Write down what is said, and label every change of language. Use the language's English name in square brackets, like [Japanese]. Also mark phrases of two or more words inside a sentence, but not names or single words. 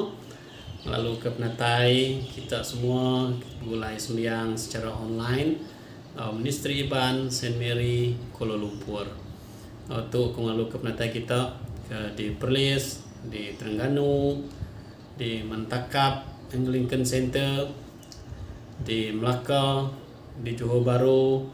[Iban] Lalu ke penatai kita semua mulai sembahyang secara online. Ministry Iban Saint Mary Kuala Lumpur. Untuk lalu ke penatai kita di Perlis, di Terengganu, di Mantakap Anglican Center, di Melaka, di Johor Bahru.